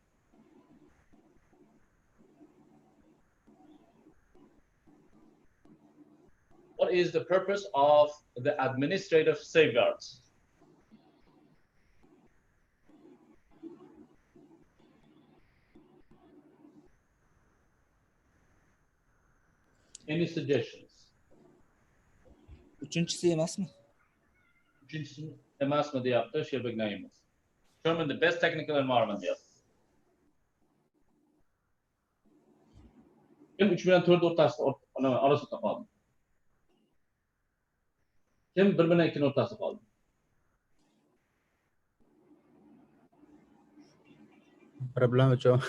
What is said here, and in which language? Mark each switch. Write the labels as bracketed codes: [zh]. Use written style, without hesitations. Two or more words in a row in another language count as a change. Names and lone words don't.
[en] What is the purpose of the administrative safeguards? Any suggestions? [uz] Uchinchisi emasmi? Uchinchisi emasmi deyapti Sherbek Naimov. [en] Determine the best technical environment deyapti. [uz] Kim 3 bilan 4 o'rtasida orasida qoldi? Kim 1 bilan 2 o'rtasida qoldi? 1 bilan 3.